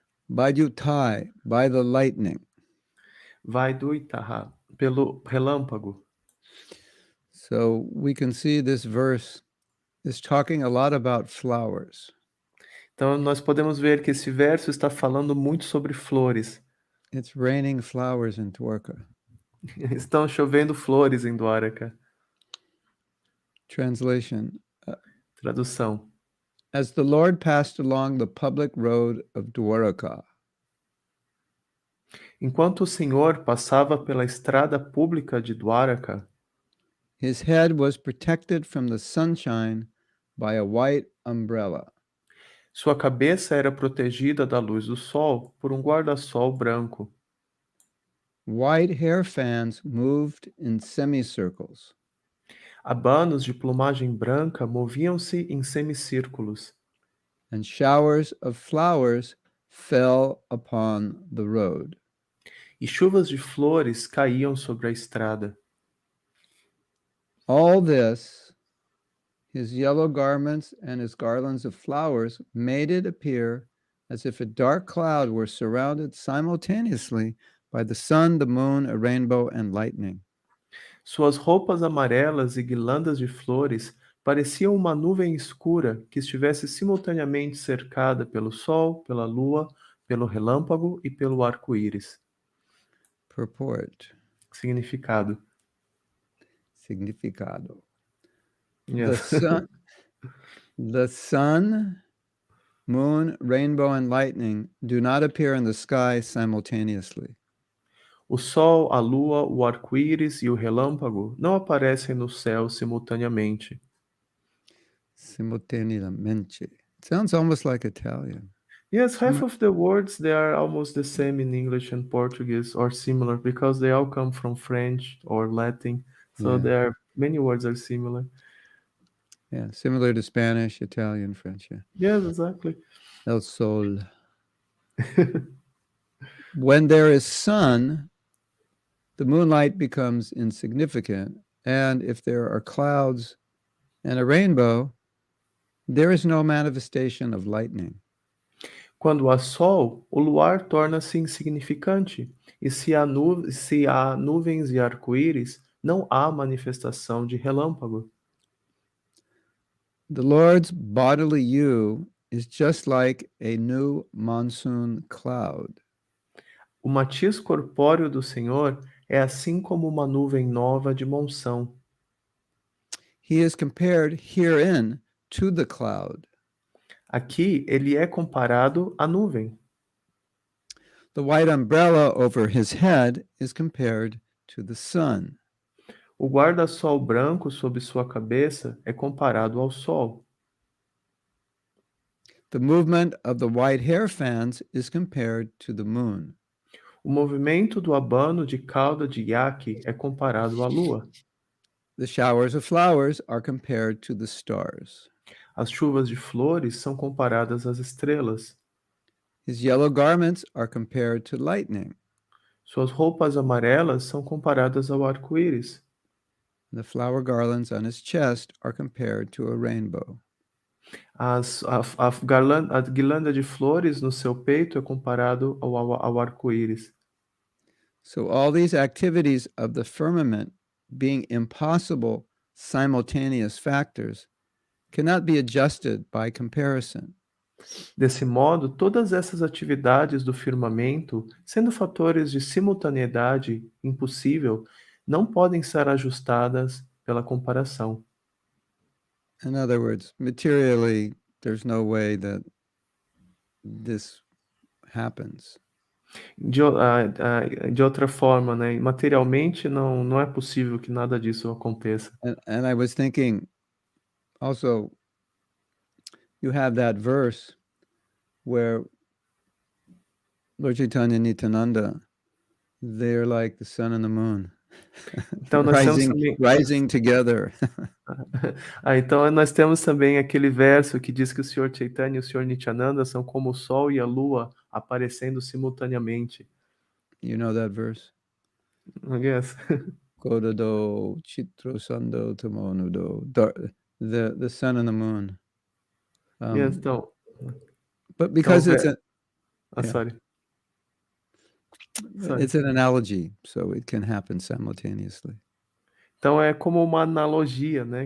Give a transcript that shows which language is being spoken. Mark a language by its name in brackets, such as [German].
[English] Bajutai, by the lightning. [Portuguese] Vaiduitaha, pelo relâmpago. [English] So we can see this verse is talking a lot about flowers. [Portuguese] Então nós podemos ver que esse verso está falando muito sobre flores. [English] It's raining flowers in Dvārakā. [Portuguese] Estão chovendo flores em Dvārakā. [English] Translation. [Portuguese] Tradução. [English] As the Lord passed along the public road of Dvārakā, [Portuguese] Enquanto o Senhor passava pela estrada pública de Dvārakā, [English] his head was protected from the sunshine by a white umbrella. [Portuguese] sua cabeça era protegida da luz do sol por guarda-sol branco. [English] White hair fans moved in semicircles. [Portuguese] Abanos de plumagem branca moviam-se em semicírculos. [English] And showers of flowers fell upon the road. [Portuguese] E chuvas de flores caíam sobre a estrada. [English] All this, his yellow garments and his garlands of flowers made it appear as if a dark cloud were surrounded simultaneously by the sun, the moon, a rainbow, and lightning. [Portuguese] Suas roupas amarelas e guirlandas de flores pareciam uma nuvem escura que estivesse simultaneamente cercada pelo sol, pela lua, pelo relâmpago e pelo arco-íris. [English] Purport. [Portuguese] Significado. Significado. [English] Yes. The sun, moon, rainbow, and lightning do not appear in the sky simultaneously. [Portuguese] O sol, a lua, o arco-íris e o relâmpago não aparecem no céu simultaneamente. Simultaneamente. [English] It sounds almost like Italian. Yes, half of the words they are almost the same in English and Portuguese or similar because they all come from French or Latin. So many words are similar. Yeah, similar to Spanish, Italian, French. Yeah. Yes, exactly. [Spanish] El sol. [English] When there is sun, the moonlight becomes insignificant. And if there are clouds and a rainbow, there is no manifestation of lightning. [Portuguese] Quando há sol, o luar torna-se insignificante. E se há nuvens e arco-íris, não há manifestação de relâmpago. [English] The Lord's bodily you is just like a new monsoon cloud. [Portuguese] O matiz corpóreo do Senhor é assim como uma nuvem nova de monção. [English] He is compared herein to the cloud. [Portuguese] Aqui ele é comparado à nuvem. [English] The white umbrella over his head is compared to the sun. [Portuguese] O guarda-sol branco sob sua cabeça é comparado ao sol. [English] The movement of the white hair fans is compared to the moon. [Portuguese] O movimento do abano de cauda de iaque é comparado à lua. [English] The showers of flowers are compared to the stars. [Portuguese] As chuvas de flores são comparadas às estrelas. [English] His yellow garments are compared to lightning. [Portuguese] Suas roupas amarelas são comparadas ao arco-íris. [English] The flower garlands on his chest are compared to a rainbow. [Portuguese] A guirlanda de flores no seu peito é comparado ao arco-íris. [English] So all these activities of the firmament being impossible simultaneous factors cannot be adjusted by comparison. [Portuguese] Desse modo, todas essas atividades do firmamento, sendo fatores de simultaneidade impossível, não podem ser ajustadas pela comparação. [English] In other words, materially, there's no way that this happens. [Portuguese] De outra forma, né? Materialmente não é possível que nada disso aconteça. [English] And I was thinking also, you have that verse where Lord Chaitanya and Nityananda, they're like the sun and the moon, [Portuguese] Então nós temos também [English] rising together. [Portuguese] então nós temos também aquele verso que diz que o Senhor Chaitanya e o Senhor Nityananda são como o sol e a lua aparecendo simultaneamente. [English] You know that verse? Yes. Kodado chitro sando tamonudo. The sun and the moon. [Portuguese] Yes, então, [English] But because [Portuguese] então, [English] yeah. sorry. It's an analogy, so it can happen simultaneously. [Portuguese] Então é como uma analogia, né?